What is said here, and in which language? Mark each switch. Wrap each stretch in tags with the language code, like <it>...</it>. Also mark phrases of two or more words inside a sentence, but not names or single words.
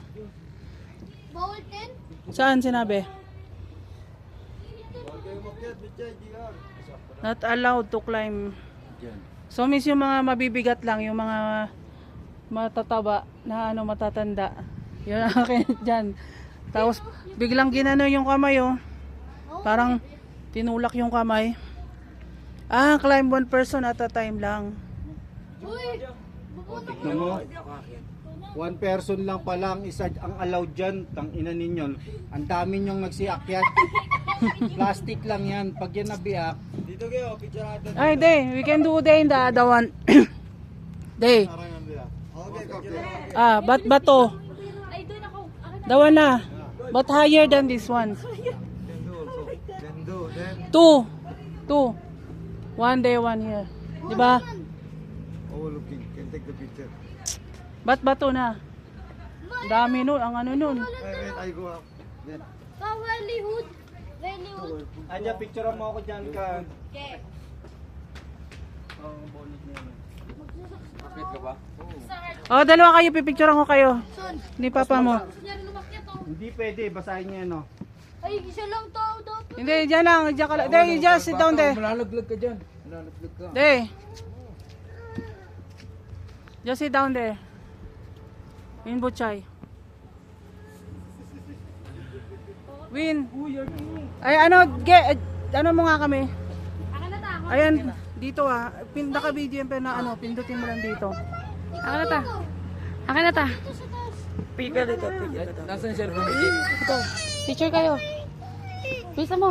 <tl>Bawal 10? Saan sinabi?</tl> <en>Not allowed to climb.</en> <tl>So miss yung mga mabibigat lang, yung mga matataba na ano matatanda. Yun ang akin dyan. Tapos biglang ginano yung kamay oh. Parang tinulak yung kamay.</tl> <en>Ah, climb one person at a time lang.</en> <tl>Uy, Tignan mo.</tl> <en>One person</en> <tl>lang pala ang isa ang allowed dyan. Tang ina ninyo. Ang dami nyong nagsiakyat. Plastic lang yan. Pag yan nabiyak. Dito kayo, picture natin. Ay,</tl> <en>day, we can do day in the other one. Day. Okay, copy.</en> <tl>Ah, bato. ay doon ako.</tl> <en>The one na. But higher than this one. Then do. Then. Two. One day, one here. Diba? Overlooking. Can take the picture.</en> <tl>Ba't bato na? Dami nun, ang ano nun.</tl> <en>Wait, I go up. Then. Kawalihood. Valleyhood.</en> <tl>Anja, picture mo ako dyan ka. Okay. Kapit ka ba? Oh, dalawa kayo, pipicturean ko kayo. Son, Ni papa mo. kunyari lumakyat ako. Hindi pwede. Basahin niya no. Ay, isa lang tao dapat. Hindi, dyan lang. Dyan ka lang.</tl> <en>Day, just sit down there.</en> <tl>Malalaglag ka dyan. Malalaglag ka.</tl> <en>Day. Just sit down there. Win Butchay. Win.</en> <tl>Ay, ano, ano mo nga kami? Akin na ta. Ayan, dito ah. Naka-video yan pero na ano, pindutin mo lang dito. Akin na ta. Akin na ta. Ito sa taas. Pika dito. Nasaan yung cellphone mo? Picture kayo. Bisa mo.</tl>